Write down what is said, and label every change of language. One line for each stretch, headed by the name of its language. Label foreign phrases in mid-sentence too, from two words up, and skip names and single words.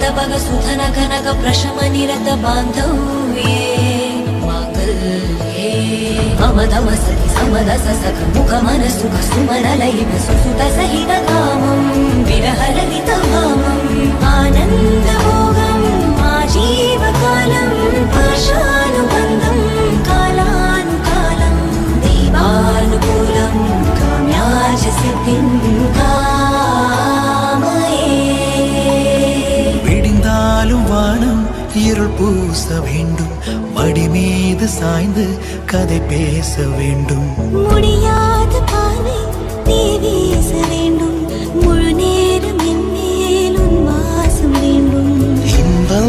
Sanskrit: भग सुधन कनक प्रशम निरत बान्धव्ये माङ्गल्ये मम तव सति समदस सख मुख मन सुख सुमन लयित सुसुत सहित कामं विरहललित भामम् आनन्दभोगम् आजीवकालं पाशानुबन्धं कालानुकालं देवानुकूलं काम्याज सिद्धिं कामये
Tamil: விடிந்தாலும் வானம் இருள் பூச வேண்டும் மடி மீது சாய்ந்து கதை பேச வேண்டும் முடியாத பார்வை நீ வீச வேண்டும் முழு நேரம் என் மேல் உன் வாசம் வேண்டும்